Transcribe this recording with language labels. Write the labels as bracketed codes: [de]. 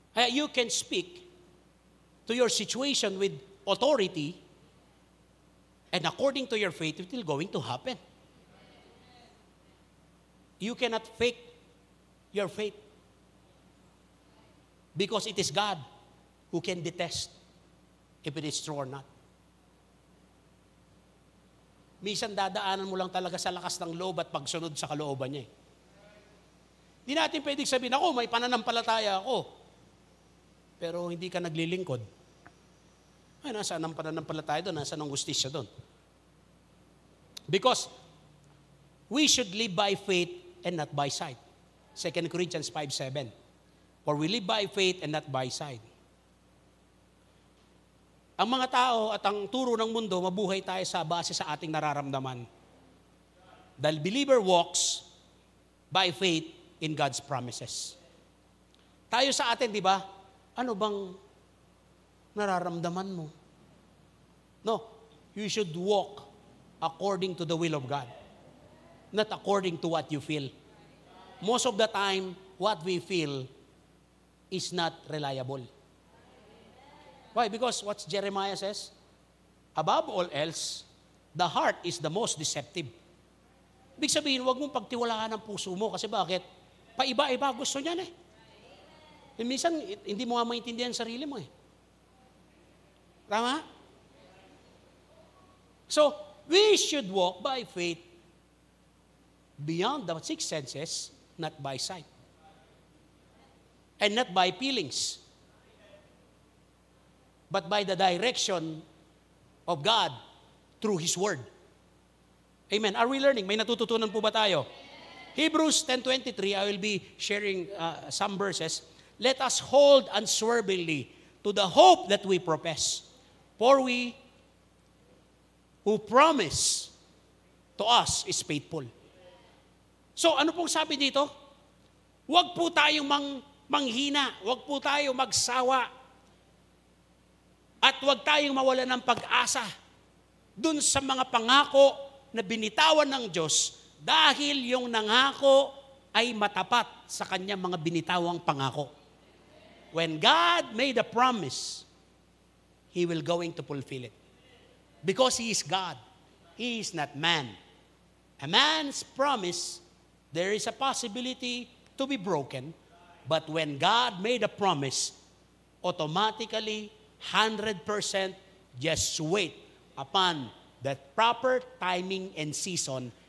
[en] You can speak to your situation with authority, and according to your faith, it will going to happen. You cannot fake your faith because it is God who can detest if it is true or not. [tl] Minsan dadaanan mo lang talaga sa lakas ng loob at pagsunod sa kalooban niya. Hindi natin pwedeng sabihin, ako, may pananampalataya ako, pero hindi ka naglilingkod. Ay, nasaan ang pananampalataya doon? Nasaan ang justisya doon? [en] Because we should live by faith and not by sight. 2 Corinthians 5:7. For we live by faith and not by sight. [tl] Ang mga tao at ang turo ng mundo, mabuhay tayo sa base sa ating nararamdaman. [en] The believer walks by faith in God's promises. [tl] Tayo sa atin, di ba? Ano bang nararamdaman mo? [en] No, you should walk according to the will of God. Not according to what you feel. Most of the time, what we feel is not reliable. Why? Because what Jeremiah says, above all else, the heart is the most deceptive. [tl] Ibig sabihin, huwag mong pagtiwalaan ang puso mo. Kasi bakit? Paiba-iba gusto niyan eh. E minsan, hindi mo nga maintindihan sarili mo eh. Tama? [en] So, we should walk by faith beyond the six senses, not by sight. And not by feelings. But by the direction of God through His Word. Amen. Are we learning? [tl] May natututunan po ba tayo? [en] Hebrews 10:23, I will be sharing some verses. Let us hold unswervingly to the hope that we profess. For we who promise to us is faithful. [tl] So ano pong sabi dito? Huwag po tayong manghina, huwag po tayong magsawa, at huwag tayong mawala ng pag-asa dun sa mga pangako na binitawan ng Diyos dahil yung nangako ay matapat sa kanyang mga binitawang pangako. [en] When God made a promise, He will going to fulfill it. Because He is God. He is not man. A man's promise, there is a possibility to be broken. But when God made a promise, automatically, 100% just wait upon the proper timing and season.